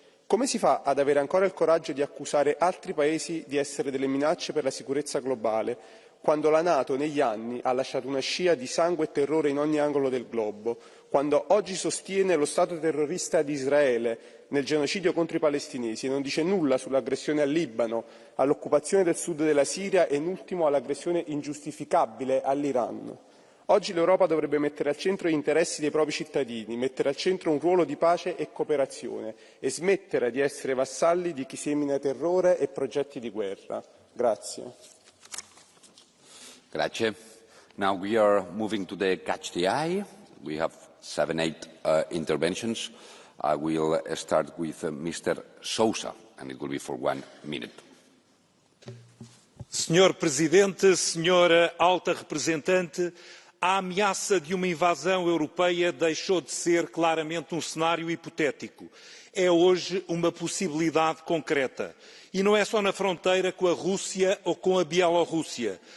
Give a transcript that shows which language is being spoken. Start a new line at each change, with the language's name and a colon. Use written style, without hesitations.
Italian: Come si fa ad avere ancora il coraggio di accusare altri paesi di essere delle minacce per la sicurezza globale, quando la NATO negli anni ha lasciato una scia di sangue e terrore in ogni angolo del globo, quando oggi sostiene lo Stato terrorista di Israele nel genocidio contro i palestinesi e non dice nulla sull'aggressione al Libano, all'occupazione del sud della Siria e in ultimo all'aggressione ingiustificabile all'Iran. Oggi l'Europa dovrebbe mettere al centro gli interessi dei propri cittadini, mettere al centro un ruolo di pace e cooperazione e smettere di essere vassalli di chi semina terrore e progetti di guerra. Grazie. Grazie.
English: Now we are moving to the catch the eye. We have 7-8 interventions. I will start with Mr. Sousa, and it will be for 1 minute.
Portuguese: Senhor Presidente, Senhora Alta Representante, a ameaça de uma invasão europeia deixou de ser claramente um cenário hipotético. É hoje uma possibilidade concreta. E não é só na fronteira com a Rússia ou com a Bielorrússia.